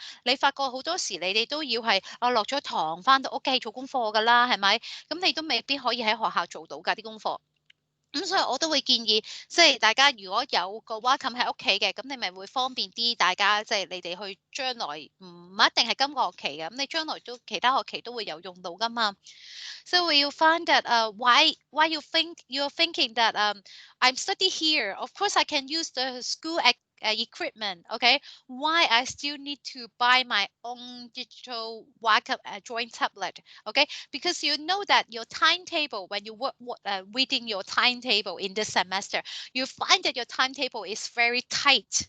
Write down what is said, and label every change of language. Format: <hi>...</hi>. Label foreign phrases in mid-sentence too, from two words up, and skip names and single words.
<yue>你發覺好多時你哋都要係落咗堂返到屋企做功課㗎啦，係咪？咁你都未必可以喺學校做到㗎啲功課。咁所以我都會建議，即係大家如果有個 Wacom 喺屋企嘅，咁你咪會方便啲，大家即係你哋去將來唔一定係今個學期嘅，咁你將來都其他學期都會有用到㗎嘛。</yue> <en>So you find that why you think you're thinking that I'm study here. Of course, I can use the school equipment. Okay, why I still need to buy my own digital Wacom drawing tablet? Okay, because you know that your timetable when you work reading your timetable in this semester, you find that your timetable is very tight.</en>